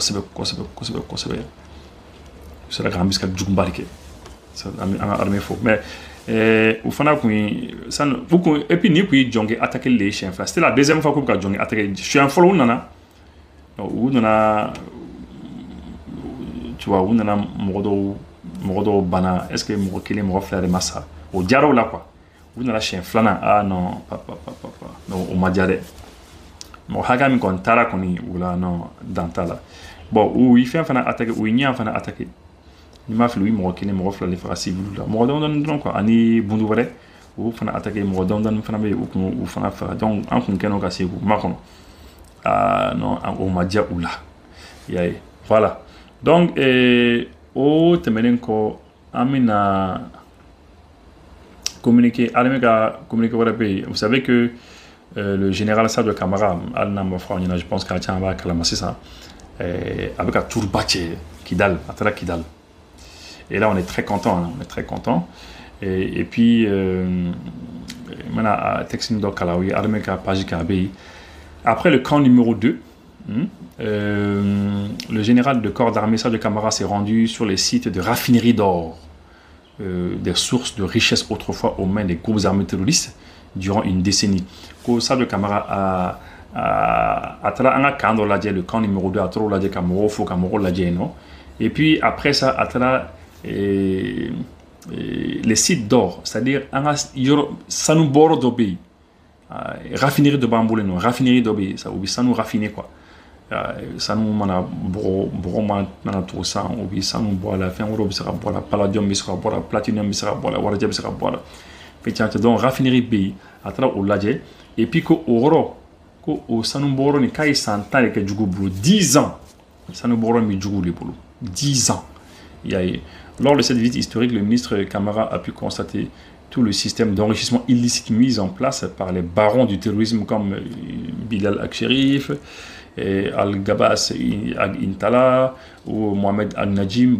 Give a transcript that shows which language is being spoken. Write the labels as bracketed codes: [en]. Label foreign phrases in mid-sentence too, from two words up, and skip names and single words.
[bm] u sera ka embuscade juguba de kɛ an ka armée fo mais u fana kun ye [fr] et puis [bm] ni kun ye Djongé attaqué le siɲɛ fila [fr] c'était la deuxième fois [bm] k'u bɛ ka Djongé attaqué siɲɛ fɔlɔ u nana [fr] tu vois [bm] u nana mɔgɔ dɔw bana est [fr] ce que [bm] mɔgɔ kelen mɔgɔ fila de ma sa o diyara u la quoi u nana siɲɛ filanan [fr] non non [bm] o ma diya dɛ mɔgɔ hakɛ min kɔni taara kɔni o la non dan t'a la bon u ye fɛn fana attaqué u ye ɲɛ fana attaqué ni m'a fili u ye mɔgɔ kelen mɔgɔ fila de faga civil la mɔgɔ dɔɔni dɔrɔn quoi ani bundu wɛrɛ u fana attaqué mɔgɔ dɔɔni fana bɛ yen u kun u fana faga donc an kun kɛnɛ ka se k'u makɔnɔ non o ma diya u la i y'a ye [fr] voilà donc [bm] o tɛmɛnen kɔ an bɛna communiquer armée ka communiquer wɛrɛ bɛ yen [fr] vous savez que le général Sadio Camara [bm] hali n'an ma fɔ aw ɲɛna [fr] je pense que [bm] a caman b'a kalama sisan a bɛ ka turuba cɛ Kidal a taara Kidal. [fr] Et là, on est très content, hein, on est très content. Et puis, maintenant, texte de Kalawi, armée ka page Kabi. Après le camp numéro 2, le général de corps d'armée Sadio Camara s'est rendu sur les sites de raffinerie d'or, des sources de richesse autrefois aux mains des groupes armés terroristes durant une décennie. [bm] Sadio Camara a [fr] le camp numéro 2 [bm] a trop lajɛ ka mɔgɔw fo ka mɔgɔw lajɛ yen nɔ. [fr] Et puis après ça, [bm] a taara [fr] les sites d'or, c'est-à-dire [bm] sanu bɔrɔ dɔ bɛ yen, raffinerie dɔ b'an bolo yen nɔ, raffinerie dɔ bɛ yen, u bɛ sanu raffiner quoi. Sanu mana bɔgɔ mana tugu san, u bɛ sanu bɔ a la, fɛn wɛrɛw bɛ se ka bɔ a la, palladium bɛ se ka bɔ a la, platinum bɛ se ka bɔ a la, warijɛ bɛ se ka bɔ a la. Fɛn caman donc raffinerie bɛ yen, a taara o lajɛ, [fr] et puis [bm] ko o yɔrɔ ko o sanu bɔrɔ nin k'a ye san 10 de kɛ jugu bolo, [fr] 10 ans, [bm] sanu bɔrɔ min bɛ jugu de bolo. [fr] 10 ans. Lors de cette visite historique, le ministre Camara a pu constater tout le système d'enrichissement illicite mis en place par les barons du terrorisme comme Bilal Ak-Sherif Al-Gabas Intala ou Mohamed Al-Najim.